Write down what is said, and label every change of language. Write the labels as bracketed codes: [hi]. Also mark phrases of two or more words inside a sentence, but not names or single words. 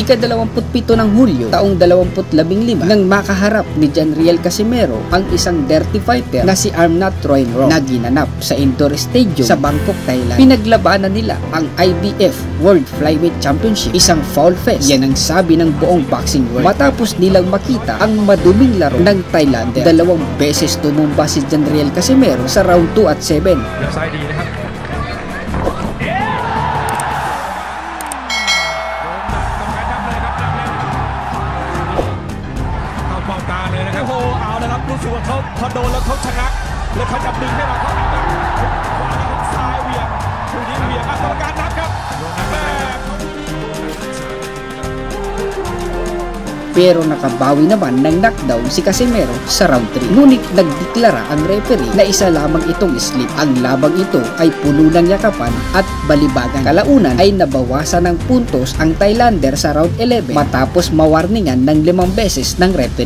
[tl] Ika-27 ng Hulyo taong 2015 nang makaharap ni Jandriel Casimero ang isang [en] dirty fighter [tl] na si Armnat Troinro na ginanap sa [en] indoor stadium [tl] sa Bangkok, Thailand. Pinaglabanan nila ang IBF World Flyweight Championship, isang [en] foul fest. [tl] Yan ang sabi ng buong [en] boxing world. [tl] Matapos nilang makita ang maduming laro ng Thailander, 2 beses tumumba si Jandriel Casimero sa round 2 at 7. [th] รู้สึกว่าเขาพอโดนแล้วเขาชะงักแล้วเขาจะดึงให้เราเข้าหาขวาแล้วซ้ายเวียงคู่นี้เวียงกรรมการนับครับ [tl] pero nakabawi naman ng knockdown si Casimero sa round 3. Ngunit nagdeklara ang referee na isa lamang itong slip. Ang labang ito ay puno ng yakapan at balibagan. Kalaunan ay nabawasan ng puntos ang Thailander sa round 11 matapos mawarningan ng 5 beses ng referee.